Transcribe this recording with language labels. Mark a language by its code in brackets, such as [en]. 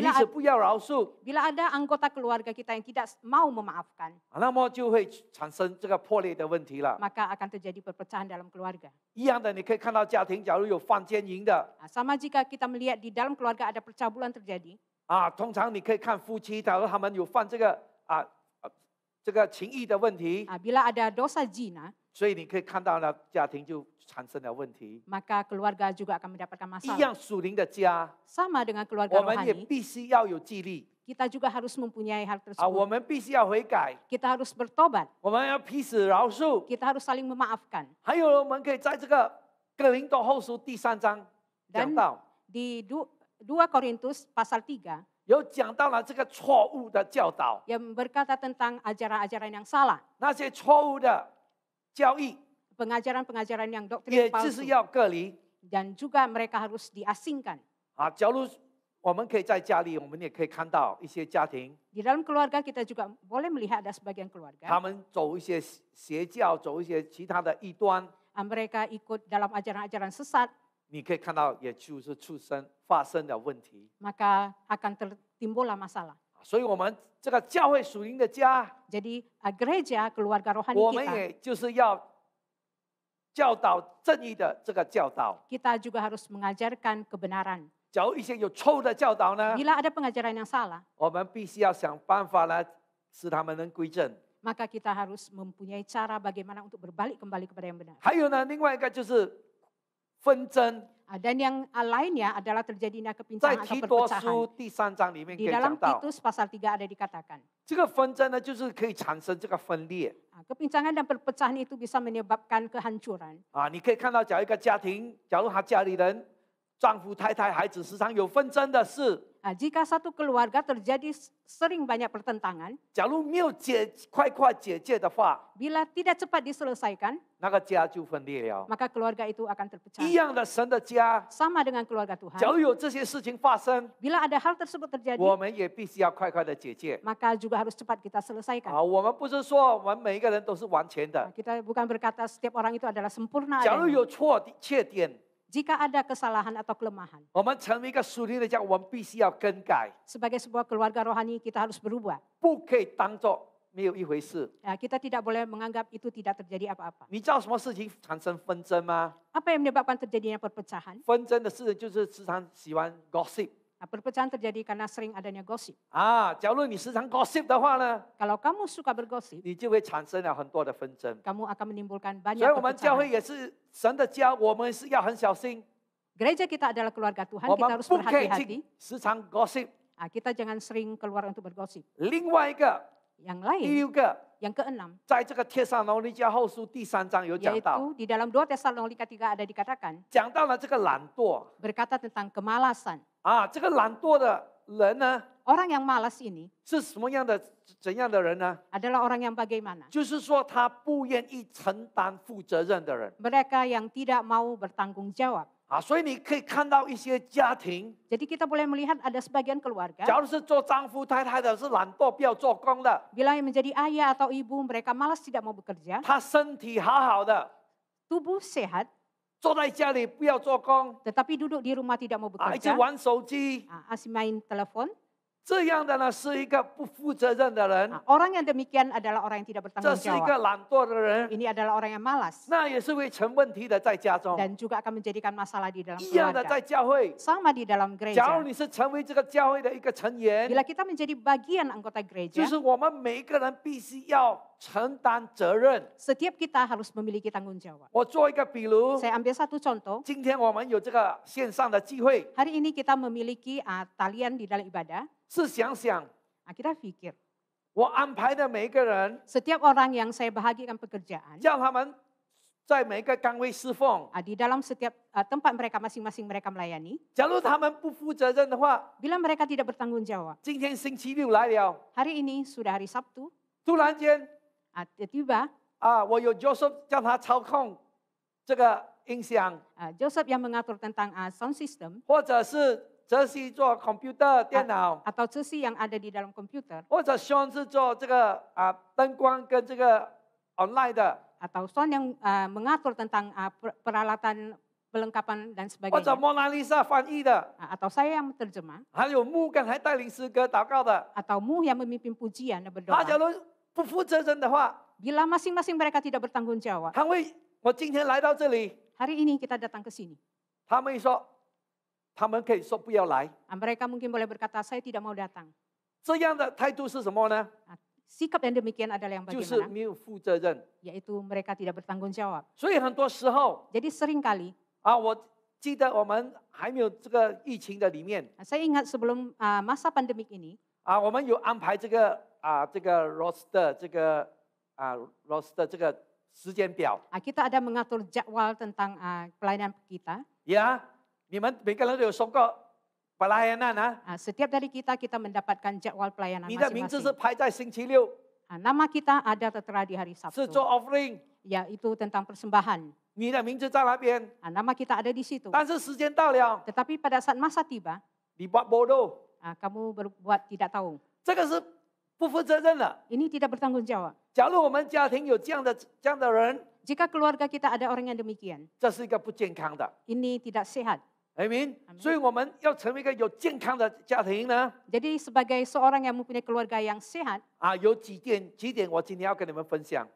[ms] Bila [zh] 此不要饶恕， [ms] Bila ada anggota keluarga kita yang tidak mau memaafkan, [zh] 那么就会产生这个破裂的问题了。 [ms] maka akan terjadi perpecahan dalam keluarga. [zh] 一样的，你可以看到家庭，假如有犯奸淫的 [ms] Sama jika kita melihat di dalam keluarga ada percabulan terjadi, [zh] 啊，通常你可以看夫妻，假如他们有犯这个这个情欲的问题， [ms] Bila ada dosa zina, [zh] 所以你可以看到呢，家庭就产生了问题。 [ms] maka keluarga juga akan mendapatkan [zh] 一 [ms] masalah. [zh] 样属灵的家， [ms] Sama dengan keluarga [zh] 我们也 [ms] rohani, [zh] 必须要有纪律 [ms] kita juga harus mempunyai hal [zh] 啊，我们必须要悔改， [ms] Kita harus bertobat, [zh] 我们要彼此饶恕。 [ms] kita harus saling memaafkan. [zh] 还有，我们可以在这个哥林多后书第3章讲 [ms] Dan [zh] 到， [ms] di 2 Korintus pasal 3, [zh] 有讲到了这个错误的教导， [ms] yang berkata tentang ajaran-ajaran yang salah, [zh] 那些错误的教义， [ms] pengajaran-pengajaran yang doktrin [zh] 也就 [ms] palsu, [zh] 是要隔离 [ms] dan juga mereka harus diasingkan. 啊。 [zh] 假如我们可以在家里，我们也可以看到一些家庭， [ms] Di dalam keluarga kita juga boleh melihat ada sebagian [zh] 他 [ms] keluarga, [zh] 们走一些邪教，走一些其他的异端， [ms] mereka ikut dalam ajaran-ajaran sesat, [zh] 你可以看到，也就是发生了问题。 [ms] maka akan timbullah masalah. [zh] 所以，我们这个教会属灵的家， [ms] Jadi gereja, keluarga [zh] 我 [ms] rohani [zh] 们 [ms] kita, [zh] 也就是要教导正义的这个教导。 [ms] kita juga harus mengajarkan kebenaran. [zh] 假如一些有错误的教导呢， [ms] Bila ada pengajaran yang salah, [zh] 我们必须要想办法来使他们能归正。 [ms] maka kita harus mempunyai cara bagaimana untuk berbalik kembali kepada yang benar. [zh] 还有呢，另外一个就是纷争， [ms] Dan yang lainnya adalah terjadinya [zh] 在 [ms] kepincangan atau [zh] 提多 [ms] perpecahan. [zh] 书第3章里面可 [ms] Di [zh] 以 [ms] dalam [zh] 讲到， [ms] Titus pasal 3 ada dikatakan, [zh] 这个纷争呢，就是可以产生这个分裂 [ms] kepincangan dan perpecahan itu bisa menyebabkan kehancuran. 啊。 [zh] 你可以看到，假如一个家庭，假如他家里人丈夫、太太、孩子时常有纷争的事， [ms] Jika satu keluarga terjadi sering banyak pertentangan, [zh] 假如没有快解决的话， [ms] bila tidak cepat diselesaikan, [zh] 那个家就分裂了。 [ms] maka keluarga itu akan terpecah. [zh] 一样的，神的家， [ms] Sama dengan keluarga [zh] 假 [ms] Tuhan, [zh] 如有这些事情发生， [ms] bila ada hal tersebut terjadi, [zh] 我们也必须要快的解决 [ms] maka juga harus cepat kita selesaikan. 啊。 [zh] 我们不是说我们每一个人都是完全的， [ms] Kita bukan berkata setiap orang itu adalah sempurna [zh] 假如 [ms] adanya. [zh] 有缺点， [ms] Jika ada kesalahan atau kelemahan, [zh] 我们成为一个属灵的家，我们必须要更改， [ms] sebagai sebuah keluarga rohani kita harus berubah. [zh] 不可以当做没有一回事。 [ms] Kita tidak boleh menganggap itu tidak terjadi apa-apa. [zh] 你知道什么事情产生纷争吗？ [ms] Apa yang menyebabkan terjadinya perpecahan? [zh] 纷争的事就是时常喜欢 gossip [ms] Perpecahan terjadi karena sering adanya gosip. 啊。 [zh] 假如你时常 gossip 的话呢， [ms] Kalau kamu suka bergosip, [zh] 你就会产生了很多的纷争。 [ms] kamu akan menimbulkan [zh] 所 [ms] banyak [zh] 以，我们教会 [ms] perpecahan. [zh] 也是神的家，我们是要很小心， [ms] Gereja kita adalah keluarga Tuhan, [zh] 我 [ms] kita [zh] 们 [ms] harus [zh] 不可以 [ms] berhati-hati. [zh] 去时常 gossip。 [ms] Kita jangan sering keluar untuk bergosip. [zh] 另外一个， [ms] Yang [zh] 第 [ms] lain, [zh] 六个， [ms] yang keenam, [zh] 在这个帖撒罗尼迦后书第3章有讲到， [ms] yaitu di dalam 2 Tesalonika 3 ada dikatakan, [zh] 讲到了这个懒惰 [ms] berkata tentang kemalasan. [zh] 啊。这个懒惰的人呢， [ms] Orang yang malas ini [zh] 是什么样的怎样的人呢？ [ms] adalah orang yang bagaimana? [zh] 就是说他不愿意承担负责任的人 [ms] Mereka yang tidak mau bertanggung jawab. 啊。 [zh] 所以你可以看到一些家庭， [ms] Jadi kita boleh melihat ada sebagian keluarga, [zh] 假如是做丈夫太太的，是懒惰不要做工的， [ms] bila yang menjadi ayah atau ibu, mereka malas tidak mau bekerja, [zh] 他身体好好的， [ms] tubuh sehat, [zh] 坐在家里不要做工 [ms] tetapi duduk di rumah tidak mau [zh] 啊，一直 [ms] bekerja, [zh] 玩手机， [ms] asik main telepon. [zh] 这样的呢是一个不负责任的人， [ms] Orang yang demikian adalah orang yang tidak [zh] 这 [ms] bertanggung [zh] 是一 [ms] jawab. [zh] 个懒惰的人， [ms] Ini adalah orang yang malas [zh] 那也是会成问题的，在家中 [ms] dan juga akan menjadikan masalah di dalam [zh] 一样的，在 [ms] keluarga. [zh] 教会。 [ms] Sama di dalam [zh] 假如你是成为这个教会的一个成员， [ms] Bila kita menjadi bagian anggota [zh] 就 [ms] gereja, [zh] 是我们每一个人必须要承担责任。 [ms] setiap kita harus memiliki tanggung jawab. [zh] 我做一个比如， [ms] Saya ambil satu contoh. [zh] 今天我们有这个线上的机会， [ms] Hari ini kita memiliki talian di dalam ibadah. [zh] 是想想 [ms] Kita pikir, [zh] 我安排的每一个人， [ms] setiap orang yang saya bahagikan pekerjaan, [zh] 叫他们在每一个岗位侍奉。 [ms] di dalam setiap tempat mereka masing-masing mereka melayani, [zh] 假如他们不负责任的话， [ms] bila mereka tidak bertanggung jawab, [zh] 今天星期六来了， [ms] hari ini sudah hari Sabtu, [zh] 突然间 [ms] tiba [zh] 啊，我有 Joseph 叫他操控这个音响， [ms] Joseph yang mengatur tentang sound system, [zh] 或者是泽西做 computer 电脑， [ms] atau Ceci yang ada di dalam komputer, [zh] 或者 Sean 是做这个灯光跟这个 online 的， [ms] atau Son yang mengatur tentang peralatan perlengkapan dan [zh] 或者 [ms] sebagainya, [zh] 蒙娜丽莎翻译的， [ms] atau saya yang terjemah, [zh] 还有木刚才带领诗歌祷告的。 [ms] atau Mu yang memimpin pujian dan [zh] 他假 [ms] berdoa. [zh] 如不负责任的话， [ms] Bila masing-masing mereka tidak bertanggung jawab, [zh] 他会，我今天来到这里， [ms] hari ini kita datang ke sini. [zh] 他们说，他们可以说不要来， [ms] Mereka mungkin boleh berkata, saya tidak mau datang. [zh] 这样的态度是什么呢？ [ms] sikap yang demikian adalah yang [zh] 就是 [ms] bagaimana? [zh] 没有负责任。 [ms] Yaitu mereka tidak bertanggung jawab. [zh] 所以很多时候 [ms] Jadi seringkali, [zh] 我记得我们还没有这个疫情的里面 [ms] saya ingat sebelum masa pandemik ini, [zh] 我们有安排这个roster 这个roster 这个时间表 [ms] kita ada mengatur jadwal tentang pelayanan kita. 呀。 [zh] 你们每个人都有收过pelayanan [ms] Setiap dari kita mendapatkan jadwal pelayanan [zh] 你的名字是 [ms] masing-masing. [zh] 排在星期六， [ms] Nama kita ada tertera di hari [zh] 是 [ms] Sabtu, [zh] 做 offering， [ms] yaitu tentang persembahan. [zh] 你的名字在那边， [ms] Nama kita ada di situ. [zh] 但是时间到了， [ms] Tetapi pada saat masa tiba, [zh] 你 [ms] buat bodoh， kamu berbuat tidak tahu. [zh] 这个是不负责任的。 [ms] Ini tidak bertanggung jawab. [zh] 假如我们家庭有这样的人， [ms] Jika keluarga kita ada orang yang demikian, [zh] 这是一个不健康的。 [ms] ini tidak sehat. Amen。 Amen [zh] 所以我们要成为一个有健康的家庭呢， [ms] Jadi sebagai seorang yang mempunyai keluarga yang sehat, [zh] 有几点我今天要跟你们分享